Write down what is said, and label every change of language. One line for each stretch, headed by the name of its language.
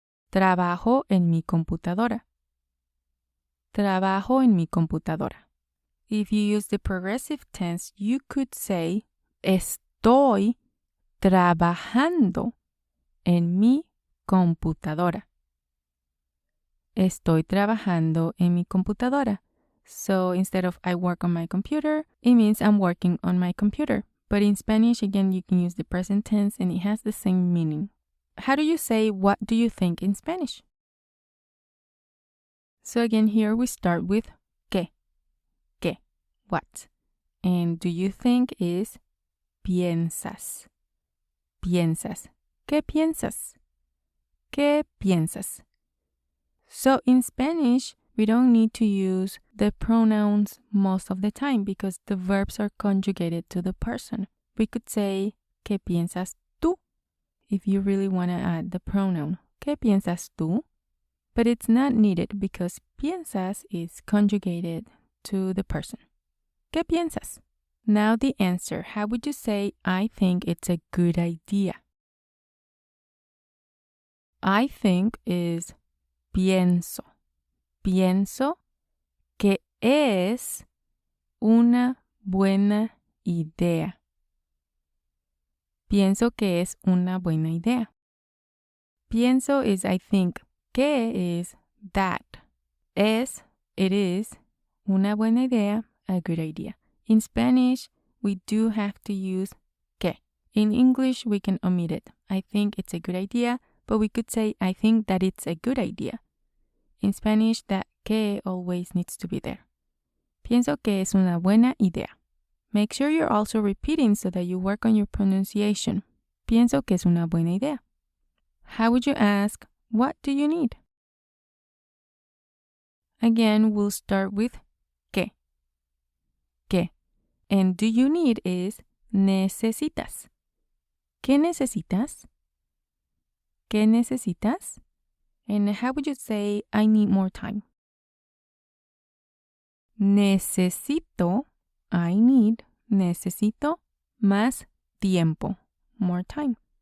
Spanish: Trabajo en mi computadora. Trabajo en mi computadora.
English: If you use the progressive tense, you could say
Spanish: estoy trabajando en mi computadora. Estoy trabajando en mi computadora.
English: So instead of I work on my computer, it means I'm working on my computer. But in Spanish, again, you can use the present tense and it has the same meaning. How do you say, what do you think in Spanish? So again, here we start with
Spanish: ¿qué? ¿Qué?
English: What? And do you think is piensas. Piensas.
Spanish: ¿Qué piensas? ¿Qué piensas?
English: So in Spanish, we don't need to use the pronouns most of the time because the verbs are conjugated to the person. We could say,
Spanish: ¿qué piensas tú?
English: If you really want to add the pronoun,
Spanish: ¿qué piensas tú?
English: But it's not needed because piensas is conjugated to the person.
Spanish: ¿Qué piensas?
English: Now the answer. How would you say, I think it's a good idea? I think is pienso.
Spanish: Pienso que es una buena idea. Pienso que es una buena idea.
English: Pienso is I think. Que is that. Es, it is.
Spanish: Una buena idea,
English: a good idea. In Spanish, we do have to use que. In English, we can omit it. I think it's a good idea, but we could say I think that it's a good idea. In Spanish, that que always needs to be there.
Spanish: Pienso que es una buena idea.
English: Make sure you're also repeating so that you work on your pronunciation.
Spanish: Pienso que es una buena idea.
English: How would you ask, what do you need? Again, we'll start with
Spanish: ¿qué? ¿Qué?
English: And do you need is necesitas.
Spanish: ¿Qué necesitas?
English: ¿Qué necesitas? And how would you say, I need more time?
Spanish: Necesito,
English: I need,
Spanish: necesito más tiempo,
English: more time.